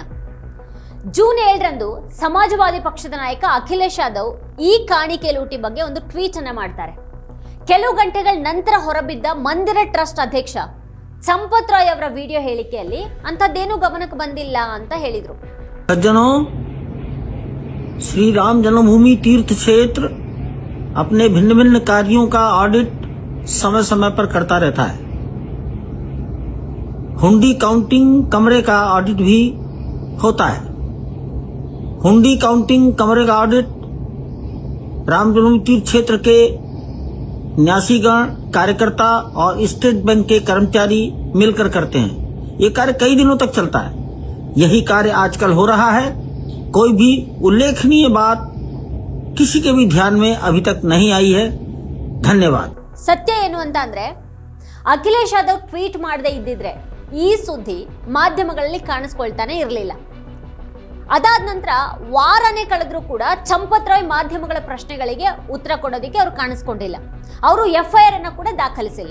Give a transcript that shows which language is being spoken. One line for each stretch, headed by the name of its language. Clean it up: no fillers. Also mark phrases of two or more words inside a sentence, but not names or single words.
Kannada: ಜೂನ್ 7ರಂದು ಸಮಾಜವಾದಿ ಪಕ್ಷದ ನಾಯಕ ಅಖಿಲೇಶ್ ಯಾದವ್ ಈ ಕಾಣಿಕೆ ಲೂಟಿ ಬಗ್ಗೆ ಒಂದು ಟ್ವೀಟ್ ಅನ್ನ ಮಾಡ್ತಾರೆ. ಕೆಲವು ಗಂಟೆಗಳ ನಂತರ ಹೊರಬಿದ್ದ ಮಂದಿರ ಟ್ರಸ್ಟ್ ಅಧ್ಯಕ್ಷ ಸಂಪತ್ ರಾಯ್ ಅವರ ವಿಡಿಯೋ ಹೇಳಿಕೆಯಲ್ಲಿ ಅಂಥದ್ದೇನೂ ಗಮನಕ್ಕೆ ಬಂದಿಲ್ಲ ಅಂತ ಹೇಳಿದ್ರು.
Hindi: सज्जनों, श्री राम जन्मभूमि तीर्थ क्षेत्र अपने भिन्न भिन्न कार्यों का ऑडिट समय समय पर करता रहता है. हुंडी काउंटिंग कमरे का ऑडिट भी होता है. हुंडी काउंटिंग कमरे का ऑडिट राम जन्मभूमि तीर्थ क्षेत्र के न्यासीगण, कार्यकर्ता और स्टेट बैंक के कर्मचारी मिलकर करते हैं. ये कार्य कई दिनों तक चलता है. यही कार्य आजकल हो रहा है. कोई भी उल्लेखनीय बात किसी के भी ध्यान में अभी तक नहीं आई है. धन्यवाद.
Kannada: ಸತ್ಯ ಏನು ಅಂತ ಅಂದ್ರೆ, ಅಖಿಲೇಶ್ ಯಾದವ್ ಟ್ವೀಟ್ ಮಾಡದೇ ಇದ್ದಿದ್ರೆ ಈ ಸುದ್ದಿ ಮಾಧ್ಯಮಗಳಲ್ಲಿ ಕಾಣಿಸ್ಕೊಳ್ತಾನೆ ಇರಲಿಲ್ಲ. ಅದಾದ ನಂತರ ವಾರನೇ ಕಳೆದ್ರೂ ಕೂಡ ಸಂಪತ್ ರಾಯ್ ಮಾಧ್ಯಮಗಳ ಪ್ರಶ್ನೆಗಳಿಗೆ ಉತ್ತರ ಕೊಡೋದಕ್ಕೆ ಅವರು ಕಾಣಿಸ್ಕೊಂಡಿಲ್ಲ. ಅವರು FIR ಅನ್ನು ಕೂಡ ದಾಖಲಿಸಿಲ್ಲ.